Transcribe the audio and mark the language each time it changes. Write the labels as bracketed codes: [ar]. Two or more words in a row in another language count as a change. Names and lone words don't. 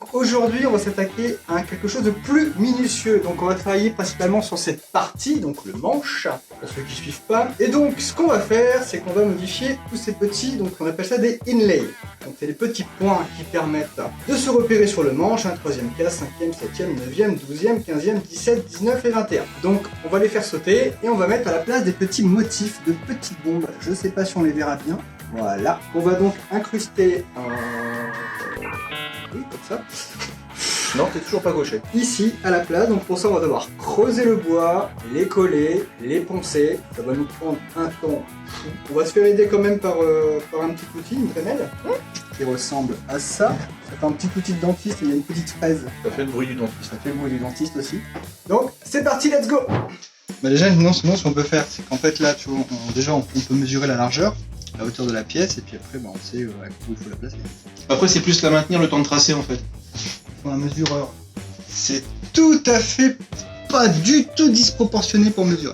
[fr] Aujourd'hui on va s'attaquer à quelque chose de plus minutieux. Donc on va travailler principalement sur cette partie, donc le manche, pour ceux qui ne suivent pas. Et donc ce qu'on va faire, c'est qu'on va modifier tous ces petits, donc on appelle ça des inlays. Donc c'est les petits points qui permettent de se repérer sur le manche, 3e case, 5e, 7e, 9e, 12e, 15e, 17, 19 et 21. Donc on va les faire sauter et on va mettre à la place des petits motifs de petites bombes. Je sais pas si on les verra bien. Voilà. On va donc incruster oui, comme ça. Non, t'es toujours pas gaucher. Ici, à la place, donc pour ça on va devoir creuser le bois, les coller, les poncer. Ça va nous prendre un temps fou. On va se faire aider quand même par un petit outil, une crémelle, qui ressemble à ça. C'est un petit outil de dentiste, il y a une petite fraise. Ça fait le bruit du dentiste. Ça fait le bruit du dentiste aussi. Donc, c'est parti, [en] let's go. [fr] Bah déjà, sinon ce qu'on peut faire, c'est qu'en fait là, tu vois, déjà on peut mesurer la largeur, la hauteur de la pièce, et puis après, bah, on sait où il faut la placer. Après, c'est plus la maintenir le temps de tracer en fait. Pour un mesureur, c'est tout à fait pas du tout disproportionné pour mesurer.